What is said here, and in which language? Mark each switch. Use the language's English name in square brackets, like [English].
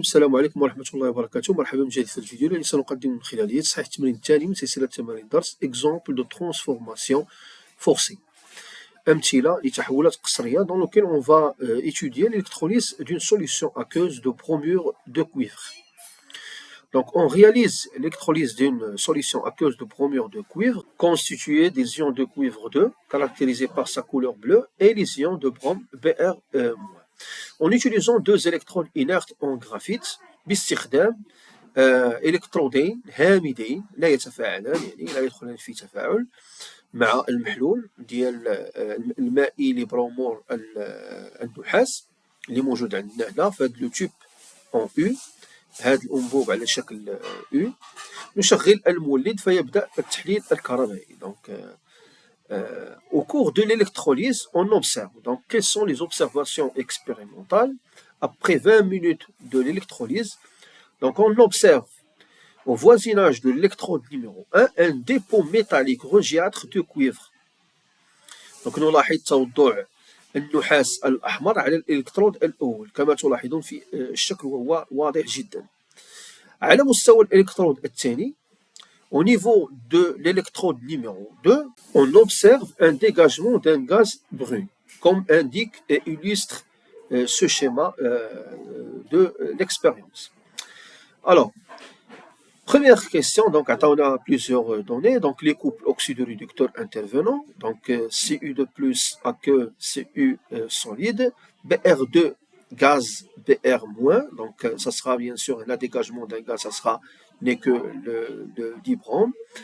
[Arabic] السلام عليكم ورحمة الله وبركاته. مرحبا من جديد في الفيديو الذي سنقدم من خلاله تصحيح التمرين التالي من سلسلة تمارين درس [French] Exemple de transformation forcée. [Arabic] أمثلة لتحولات قصرية [French] dans lequel on va étudier l'électrolyse d'une solution aqueuse de bromure de cuivre. Donc on réalise l'électrolyse d'une solution aqueuse de bromure de cuivre constituée des ions de cuivre 2 caractérisés par sa couleur bleue et les ions de brome Br-. En utilisant deux électrodes inertes en graphite [Arabic] باستخدام إلكترودين هامدين لا يتفاعلان، يعني لا يدخلان في تفاعل مع المحلول ديال المائي لبرومور النحاس اللي موجود عندنا هنا في هذا [French] لو تيوب اون او، [Arabic] هذا الأنبوب على شكل او. نشغل المولد فيبدأ التحليل الكهربائي. [French] دونك au cours de l'électrolyse, on observe. Donc, quelles sont les observations expérimentales après 20 minutes de l'électrolyse? Donc, on observe au voisinage de l'électrode numéro 1 un dépôt métallique rougeâtre de cuivre. [Arabic] Donc, نلاحظ توضع النحاس الأحمر على الإلكترود الأول كما تلاحظون في الشكل وهو واضح جدا. على مستوى الإلكترود الثاني [French] au niveau de l'électrode numéro 2, on observe un dégagement d'un gaz brun, comme indique et illustre ce schéma de l'expérience. Alors, première question, donc on a plusieurs données, donc les couples oxydoréducteurs intervenants, donc Cu2 plus aqueux, Cu solide, Br2 gaz Br-, donc ça sera bien sûr le dégagement d'un gaz, ça sera n'est que le dibrome.